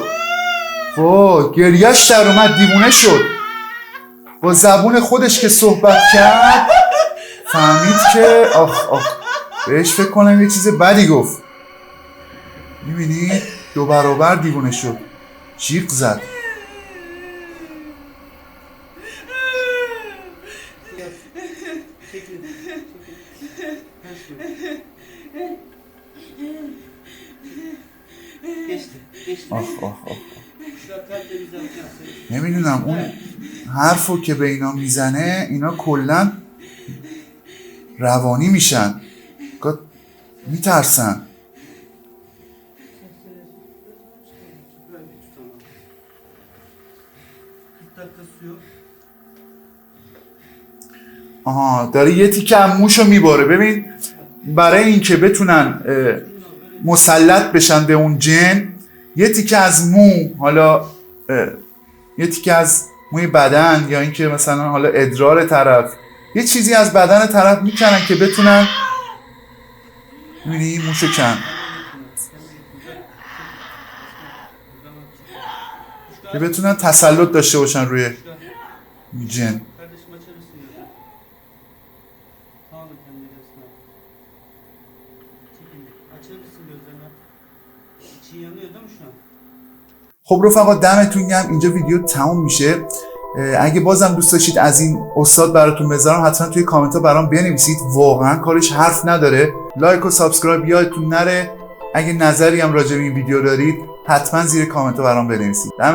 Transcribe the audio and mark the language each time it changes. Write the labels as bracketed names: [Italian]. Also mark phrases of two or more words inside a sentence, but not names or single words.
[Persian] وای گریهش در اومد دیوونه شد. با زبون خودش که صحبت کرد فهمید که آخ آخ بهش فکر کنم یه چیز بدی گفت. میبینید 2 برابر دیوونه شد، جیغ زد. [Turkish] Çekilin. Çekilin. Her şey. Geçti. Geçti. آخ آخ آخ. Şurada tertemiz yapacağım seni. [Persian] نمیدونم اون حرفو که به اینا میزنه اینا کلا روانی میشن، میترسن. [Turkish] Böyle bir tutalım. 40 dakika suyu. [Persian] آها داره یه تیکه از موشو میباره. ببین برای اینکه بتونن مسلط بشن به اون جن یه تیکه از مو، حالا یه تیکه از موی بدن یا اینکه مثلا حالا ادرار طرف، یه چیزی از بدن طرف میکنن که بتونن، میبینی موشو کن، که بتونن تسلط داشته باشن روی جن. [Turkish] Kardeşim açar mısın gözünü? Tamam kendine gelsin abi. Çekil. Açar mısın gözlerini? İçin yanıyor değil mi şu an? [Persian] خب رفقا دمتون گرم، اینجا ویدیو تموم میشه. اگه بازم دوست داشتید از این استاد براتون بذارم حتما توی کامنت ها برام بنویسید، واقعا کارش حرف نداره. لایک و سابسکرایب یادتون نره. اگه نظری هم راجع به این ویدیو دارید حتما زیر کامنت ها برام بنویسید.